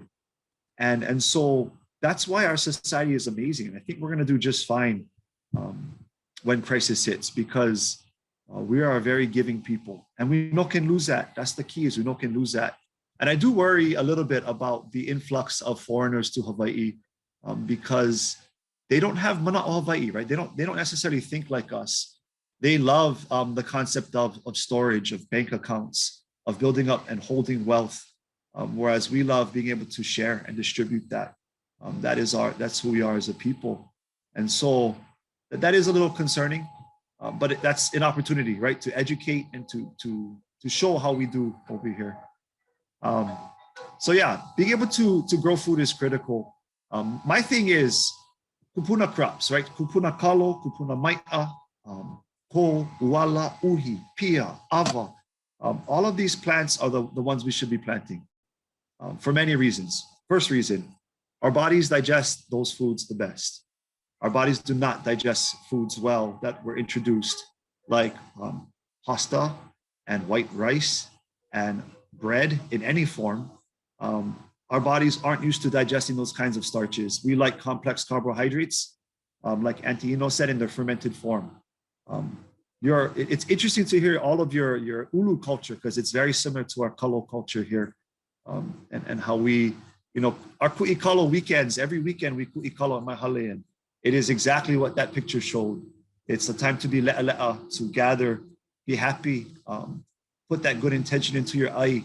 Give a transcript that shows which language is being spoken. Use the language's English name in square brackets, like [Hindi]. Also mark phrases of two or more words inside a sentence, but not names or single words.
[English] And so that's why our society is amazing. And I think we're going to do just fine when crisis hits, because we are a very giving people, and we no can lose that. That's the key, is we no can lose that. And I do worry a little bit about the influx of foreigners to Hawaii, because they don't have [Hawaiian] mana o Hawaii, [English] right? They don't necessarily think like us. They love the concept of storage, of bank accounts, of building up and holding wealth. Whereas we love being able to share and distribute that. That's who we are as a people. And so that is a little concerning, but that's an opportunity, right? To educate and to show how we do over here. So yeah, being able to grow food is critical. My thing is kūpuna crops, right? [Hawaiian] Kūpuna kalo, kūpuna mahiʻai, ko, uala, uhi, pia, ava. [English] All of these plants are the ones we should be planting for many reasons. First reason, our bodies digest those foods the best. Our bodies do not digest foods well that were introduced, like pasta and white rice and bread in any form. Our bodies aren't used to digesting those kinds of starches. We like complex carbohydrates, like Auntie Ino said, in their fermented form. It's interesting to hear all of your ʻUlu culture, because it's very similar to our kalo culture here, and how we, our [Hawaiian] kuʻi kalo [English] weekends, every weekend we [Hawaiian] kuʻi kalo [English] at mahale, and it is exactly what that picture showed. It's a time to be leʻa, to gather, be happy, put that good intention into your ai.